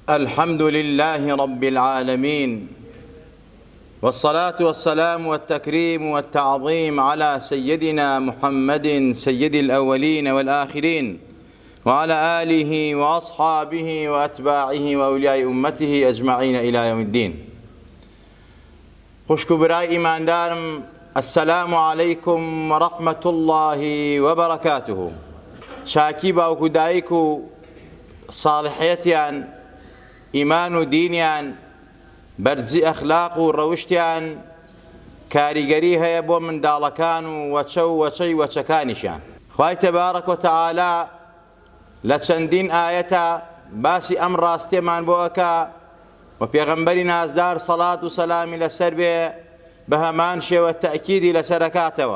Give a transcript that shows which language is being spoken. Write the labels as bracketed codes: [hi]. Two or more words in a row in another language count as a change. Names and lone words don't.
[ar] الحمد لله رب العالمين، والصلاة والسلام والتكريم والتعظيم على سيدنا محمد سيد الأولين والآخرين، وعلى آله وأصحابه وأتباعه وأولياء أمته أجمعين إلى يوم الدين. [ckb] خوشكو براي إيمان دارم، [ar] السلام عليكم ورحمة الله وبركاته. [ckb] شاكي باوكو دايكو صالحيتيان ئیمان و دینیان بەرزی ئەخلاق و ڕەوشتیان کاریگەری هەیە بۆ منداڵەکان و وەچەی وەچەکانیشیان. خوای تەبارەک وتەعالا لە چەندین ئاەتە باسی ئەم ڕاستیەمان بۆ ئەکا و پێغەمبەری نازدار سەڵات و سەلامی لەسەر بێ بە هەمان شێوە تەئکیدی لەسەر ئەکاتەوە.